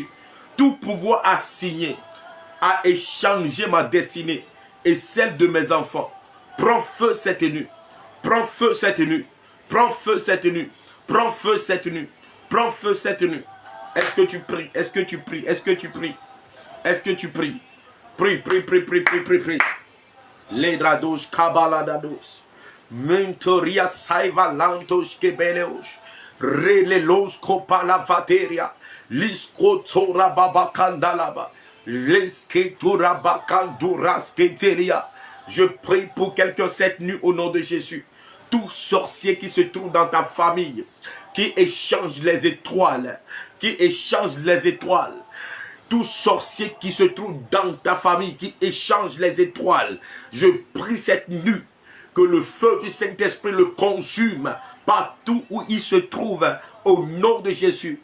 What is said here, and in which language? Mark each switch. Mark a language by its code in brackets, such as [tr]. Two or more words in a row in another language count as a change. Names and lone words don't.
[fr] Tout pouvoir assigné à échanger ma destinée et celle de mes enfants, prends feu cette nuit. Prends feu cette nuit. Prends feu cette nuit. Prends feu cette nuit. Prends feu cette nuit. Est-ce que tu pries? Est-ce que tu pries? Est-ce que tu pries? Est-ce que tu pries? Prie, prie, prie, prie, prie, prie, prie. Ledrados, kabaladados. Mentoria saiva lantos kebeleos. Relelos kopala vateria. Liskotora babakandalaba. Lesketura bakanduras keteria. Je prie pour quelqu'un cette nuit au nom de Jésus. Tout sorcier qui se trouve dans ta famille, qui échange les étoiles, qui échange les étoiles. Tout sorcier qui se trouve dans ta famille, qui échange les étoiles. Je prie cette nuit que le feu du Saint-Esprit le consume partout où il se trouve au nom de Jésus.